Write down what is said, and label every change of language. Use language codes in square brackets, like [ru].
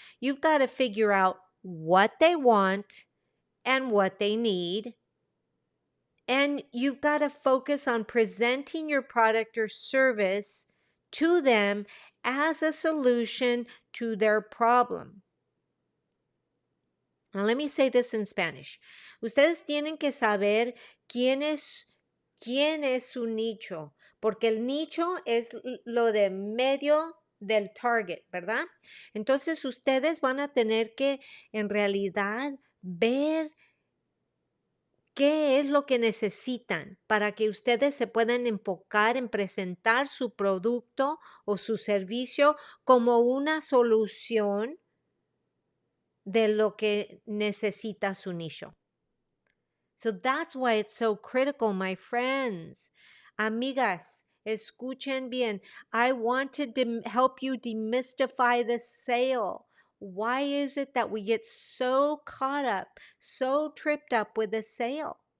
[en] You've got to figure out what they want and what they need. And you've got to focus on presenting your product or service to them as a solution to their problem. Now, let me say this in Spanish. [es] Ustedes tienen que saber quién es su nicho, porque el nicho es lo de medio del target, ¿verdad? Entonces, ustedes van a tener que, en realidad, ver qué es lo que necesitan para que ustedes se puedan enfocar en presentar su producto o su servicio como una solución de lo que necesita su nicho. [en] So that's why it's so critical, my friends. [es] Amigas, escuchen bien. [en] I want to help you demystify the sale. Why is it that we get so caught up, so tripped up with a sale?